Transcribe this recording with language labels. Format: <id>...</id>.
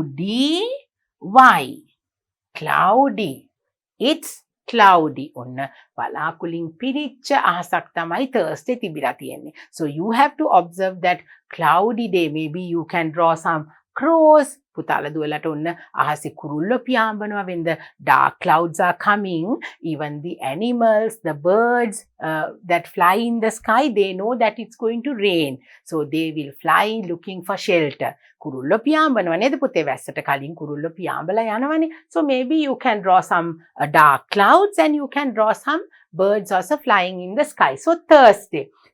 <en>C-L-O-U-D-Y. Cloudy. It's cloudy.</en> <si>ඔන්න වලාකුලින් පිරිච්ච අහසක් තමයි Thursday තිබිලා තියෙන්නේ.</si> <en>So you have to observe that cloudy day. Maybe you can draw some crows.</en> <si>පුතාලා දුවලට ඔන්න අහසේ කුරුල්ලෝ පියාඹනවා.</si> <en>When the dark clouds are coming, even the animals, the birds that fly in the sky, they know that it's going to rain. So they will fly looking for shelter.</en> <si>කුරුල්ලෝ පියාඹනවා නේද පුතේ? වැස්සට කලින් කුරුල්ලෝ පියාඹලා යනවනේ.</si> <en>So maybe you can draw some dark clouds and you can draw some birds also flying in the sky. So Thursday.</en>